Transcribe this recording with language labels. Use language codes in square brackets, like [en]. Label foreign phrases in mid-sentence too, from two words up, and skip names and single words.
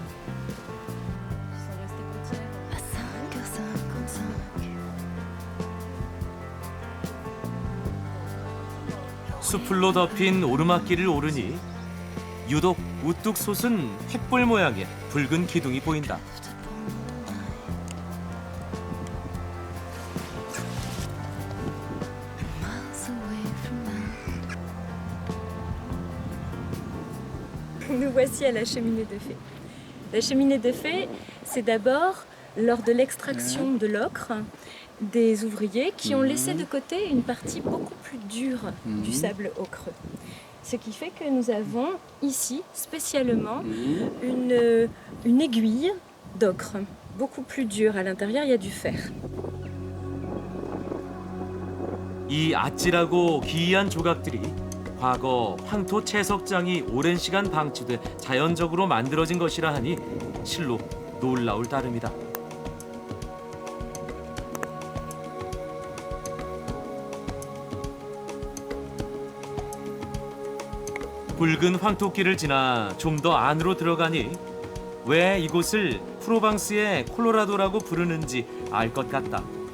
[ko] 수풀로 덮인 오르막길을 오르니 유독 우뚝 솟은 횃불 모양의 붉은 기둥이 보인다. [fr] Nous voici à la cheminée de fée. La cheminée de fée, c'est d'abord lors de l'extraction de l'ocre des ouvriers qui ont laissé de côté une partie beaucoup plus dure du sable ocreux. Ce qui fait que nous avons ici spécialement une aiguille d'ocre, beaucoup plus dure. À l'intérieur, il y a du fer. [ko] 이 아찔하고 기이한 조각들이 과거 황토 채석장이 오랜 시간 방치돼 자연적으로 만들어진 것이라 하니 실로 놀라울 따름이다. 붉은 황토길을 지나 좀 더 안으로 들어가니 왜 이곳을 프로방스의 콜로라도라고 부르는지 알 것 같다.